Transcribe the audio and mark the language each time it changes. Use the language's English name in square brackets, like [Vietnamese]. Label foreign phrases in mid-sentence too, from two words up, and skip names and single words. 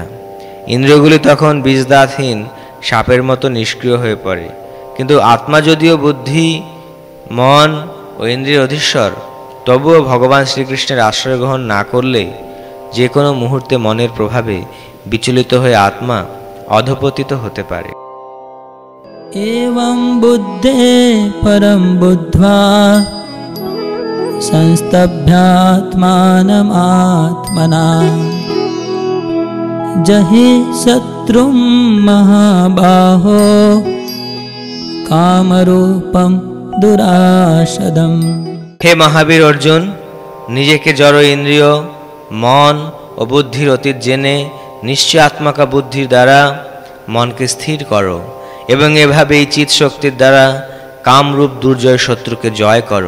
[Bangla] ইন্দ্রিয়গুলি তখন বীজদাঁতহীন সাপের মতো নিষ্ক্রিয় হয়ে পড়ে। কিন্তু আত্মা যদিও বুদ্ধি, মন ও ইন্দ্রিয়ের অধীশ্বর, তবুও ভগবান শ্রীকৃষ্ণের আশ্রয় গ্রহণ না করলে যে কোনো মুহূর্তে মনের প্রভাবে বিচলিত হয়ে আত্মা অধপতিত হতে পারে। [Sanskrit] एवं बुद्धे परं बुद्ध्वा संस्तभ्यात्मानमात्मना जहि शत्रुं महाबाहो कामरूपं दुराशदम्। [Bangla] হে মহাবীর অর্জুন, নিজেকে জড় ইন্দ্রিয়, মন ও বুদ্ধির অতীত জেনে নিশ্চয় আত্মাকা বুদ্ধির দ্বারা মনকে স্থির করো এবং এভাবেই চিৎ শক্তির দ্বারা কামরূপ দুর্জয় শত্রুকে জয় করো।